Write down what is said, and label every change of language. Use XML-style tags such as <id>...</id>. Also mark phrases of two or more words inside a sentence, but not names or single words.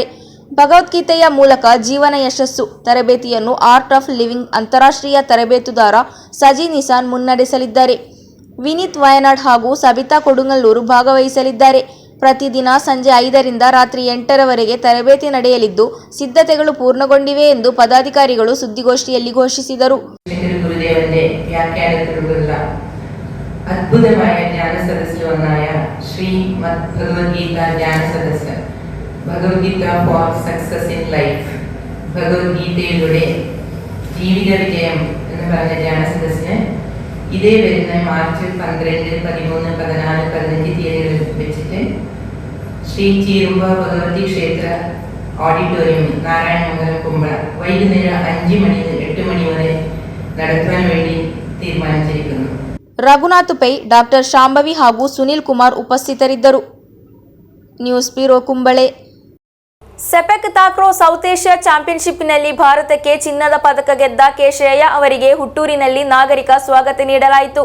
<kn>ಭಗವದ್ಗೀತೆಯ ಮೂಲಕ ಜೀವನ ಯಶಸ್ಸು ತರಬೇತಿಯನ್ನು ಆರ್ಟ್ ಆಫ್ ಲಿವಿಂಗ್ ಅಂತಾರಾಷ್ಟ್ರೀಯ ತರಬೇತುದಾರ ಸಜಿ ನಿಸಾನ್ ಮುನ್ನಡೆಸಲಿದ್ದಾರೆ. ವಿನೀತ್ ವಯನಾಡ್ ಹಾಗೂ ಸಬಿತಾ ಕೊಡುಂಗಲ್ಲೂರು ಭಾಗವಹಿಸಲಿದ್ದಾರೆ. ಪ್ರತಿದಿನ ಸಂಜೆ 5ರಿಂದ ರಾತ್ರಿ 8ರವರೆಗೆ ತರಬೇತಿ ನಡೆಯಲಿದ್ದು ಸಿದ್ಧತೆಗಳು ಪೂರ್ಣಗೊಂಡಿವೆ ಎಂದು ಪದಾಧಿಕಾರಿಗಳು ಸುದ್ದಿಗೋಷ್ಠಿಯಲ್ಲಿ ಘೋಷಿಸಿದರು.</kn> <ml>ഗുരുദേവന്റെ വ്യാഖ്യാനത്തിലുള്ള അദ്ഭുതമായ ജ്ഞാന സദസ്സിൽ ഒന്നായ ശ്രീമദ് ഭഗവത്ഗീത ജ്ഞാന സദസ്സ്, ഭഗവത്ഗീത ഫോർ സക്സസ് ഇൻ ലൈഫ്, ഭഗവത്ഗീതയിലൂടെ ജീവിത വിജയം എന്ന് പറഞ്ഞ ജ്ഞാന സദസ്സിന് ഇതേ വരുന്ന മാർച്ച് 12, 13, 14, 15 തീയതികളിൽ വെച്ചിട്ട് ശ്രീ ചീരുമ്പ ഭഗവതി ക്ഷേത്ര ഓഡിറ്റോറിയം നാരായണമംഗലം കുമ്പള വൈകുന്നേരം 5 മണി 8 മണി വരെ നടത്തുവാൻ വേണ്ടി തീരുമാനിച്ചിരിക്കുന്നു.</ml> <kn>ರಘುನಾಥ್ ಪೈ, ಡಾಕ್ಟರ್ ಶಾಂಭವಿ ಹಾಗೂ ಸುನಿಲ್ ಕುಮಾರ್ ಉಪಸ್ಥಿತರಿದ್ದರು. ನ್ಯೂಸ್ ಬ್ಯೂರೋ ಕುಂಬಳೆ. ಸೆಪೆಕ್ ತಾಕ್ರೋ ಸೌತ್ ಏಷ್ಯಾ ಚಾಂಪಿಯನ್ಶಿಪ್ನಲ್ಲಿ ಭಾರತಕ್ಕೆ ಚಿನ್ನದ ಪದಕ ಗೆದ್ದ ಕೇಶಯ್ಯ ಅವರಿಗೆ ಹುಟ್ಟೂರಿನಲ್ಲಿ ನಾಗರಿಕ ಸ್ವಾಗತ ನೀಡಲಾಯಿತು.</kn>